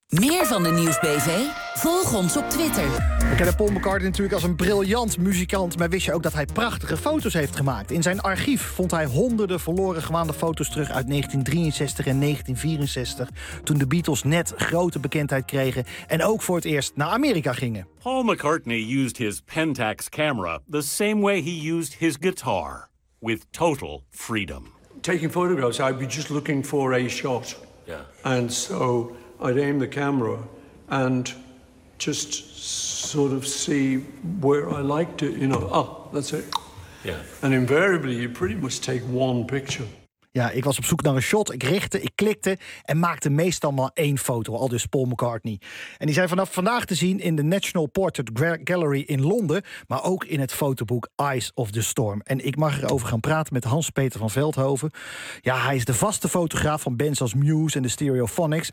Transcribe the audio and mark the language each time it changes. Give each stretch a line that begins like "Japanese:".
Dutch: Meer van de Nieuwsbv? Volg ons op Twitter. We kennen Paul McCartney natuurlijk als een briljant muzikant, maar wist je ook dat hij prachtige foto's heeft gemaakt? In zijn archief vond hij honderden verloren gemaande foto's terug uit 1963 en 1964, toen de Beatles net grote bekendheid kregen en ook voor het eerst naar Amerika gingen.
English: Paul McCartney used his Pentax camera the same way he used his guitar, with total freedom. Taking photographs, I'd be just looking for a shot. Yeah. And so I'd aim the camera and just sort of see where I liked it, you know. Oh, that's it. Yeah. And invariably, you pretty much take one picture.
Dutch: Ja, ik was op zoek naar een shot. Ik richtte, ik klikte en maakte meestal maar één foto. Al dus Paul McCartney. En die zijn vanaf vandaag te zien in de National Portrait Gallery in Londen, maar ook in het fotoboek Eyes of the Storm. En ik mag erover gaan praten met Hans-Peter van Veldhoven. Ja, hij is de vaste fotograaf van bands als Muse en de Stereophonics.